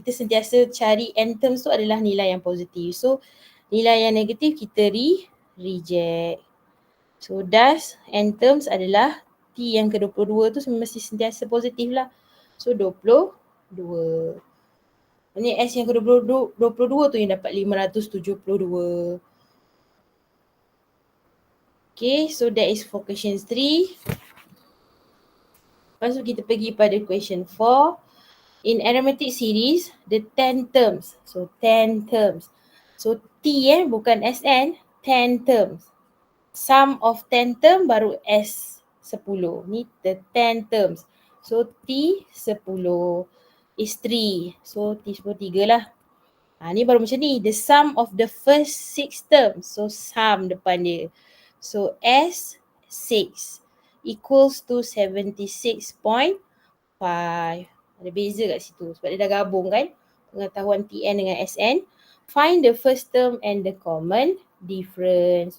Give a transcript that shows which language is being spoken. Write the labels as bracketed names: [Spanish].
[Malay] Kita sentiasa cari N terms tu adalah nilai yang positif. So nilai yang negatif kita reject. So thus N terms adalah T yang ke-22 tu mesti sentiasa positif lah. [English] So 22. [Malay] Ini S yang ke-22 tu yang dapat 572. [English] Okay, so that is for question 3. [Malay] Lepas tu kita pergi pada [English] question 4. In arithmetic series, the 10 terms. So 10 terms. So T bukan SN, 10 terms. Sum of 10 term baru S10. Ni the 10 terms. So T 10 is 3. So T 10 3 lah. [Malay] Ni baru macam ni. [English] The sum of the first 6 terms. So [Malay] sum depan dia. [English] So S 6. equals to 76.5. [Malay] Ada beza kat situ sebab dia dah gabung kan pengetahuan TN dengan SN. [English] Find the first term and the common difference.